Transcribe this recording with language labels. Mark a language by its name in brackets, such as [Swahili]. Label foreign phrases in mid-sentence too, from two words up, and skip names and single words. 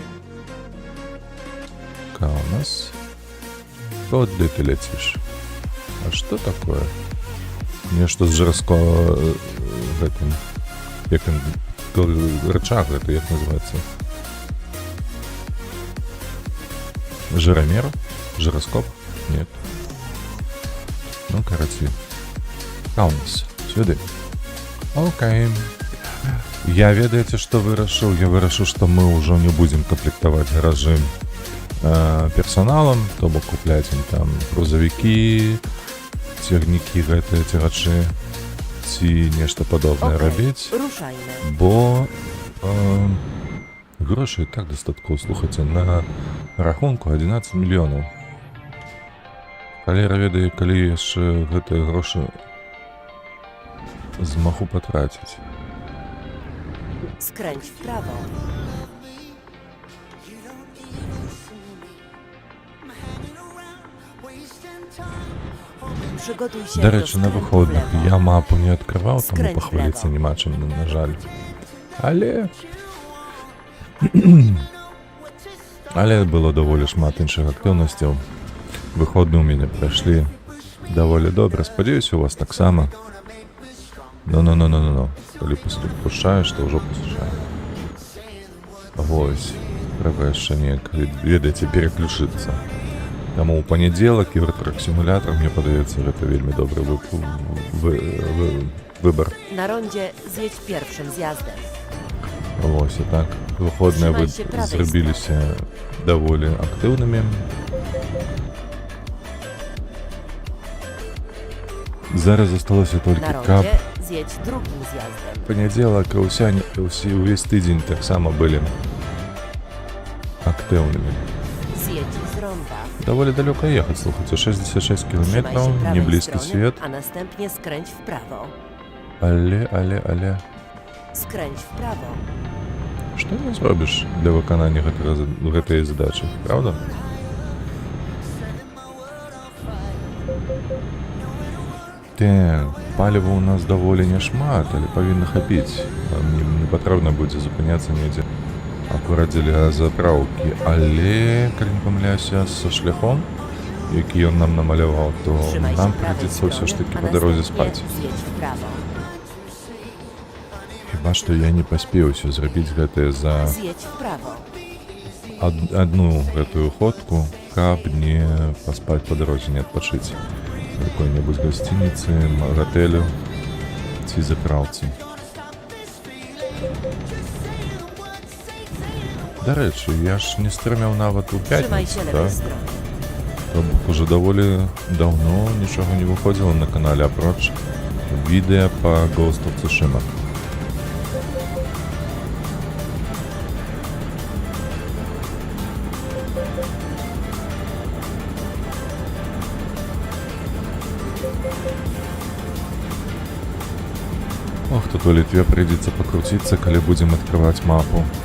[Belarusian] Каўнас. Куды ты ляціш? А што такое? Нешта з жорсткого гэтым, як рычаг гэта, як называецца? Жиромер? Жироскоп? [Russian] Нет. Ну, короче. [Belarusian] Каўнас. Сюды. Окей. Я, ведаеце, што вырашыў? Я вырашыў, што мы ўжо не будзем камплектаваць гаражы персоналам, то бок купляць ім там грузавікі, цягнікі гэтыя цягачы ці нешта падобнае рабіць, бо грошай так дастаткова, слухайце, на рахунку 11 мільёнаў. Калера ведае, калі яшчэ гэтыя грошы змагу патраціць. [Polish] Skręć w prawo. [Ukrainian] До речі, на виходних я мапу не відкривав, тому похвалитися нема чим, на жаль. Але було доволі шмат інших активностей. Виходні у мене пройшли доволі добре. Сподіваюся, у вас так само. Ну. Коли пушаєш, то вже пушаєш. Ось. [Belarusian] Треба яшчэ неяк, ведаеце, переключыцца. Таму ў панядзелак Євротрак симулятор, мне падаецца, гэта вельмі добры выбор. [Polish] На rondzie zjedź pierwszym zjazdem. [Ukrainian] Ось і так. [Belarusian] Выходныя вы зрабіліся даволі актыўнымі. Зараз засталося толькі каб [Polish] zjedź drugim zjazdem. [Belarusian] Панядзелак і ўвесь тыдзень таксама былі актыўнымі. [Polish] Zjedź z ronda. [Belarusian] Даволі далёка ехаць, слухайце, 66 [Polish] Trzymaj [Belarusian] кіламетраў, [Polish] się prawej [Belarusian] не блізкі [Polish] strony, [Belarusian] свет. [Polish] a następnie skręć w prawo. [Belarusian] Але... [Polish] Skręć w prawo. [Belarusian] Што не зробіш для выканання гэтай задачы, правда? Так, паліва ў нас даволі няшмат, але павінна хапіць. Мне не патрэбна будзе запыняцца недзе акурат дзеля заправкі. Але, калі не памыляюся, са шляхом, які ён нам намаляваў, то [Polish] Trzymaj się [Belarusian] нам [Polish] prawej [Belarusian] прыйдзецца ўсё ж [Polish] strony, [Belarusian] такі [Polish] a [Belarusian] па дарозе [Polish] następnie [Belarusian] спаць. [Polish] zjedź w prawo. [Belarusian] Хіба што я не паспеў усё зрабіць гэтае за [Polish] Zjedź w prawo. [Belarusian] одну гэтую ходку, каб не паспаць па дарозе, не адпачыць у якой-небудзь гасцініцы, гатэлю ці заправцы. Дарэчы, я ж не стрымеў нават у [Polish] Trzymaj [Belarusian] пятніцу, [Polish] się [Belarusian] да? [Polish] lewej strony. [Belarusian] То бок уже даволі даўно нічога не выходзіла на канале, апроч відэа па Ghost of Tsushima. Ох, тут у Літве прыйдзецца пакруціцца, калі будзем адкрываць мапу.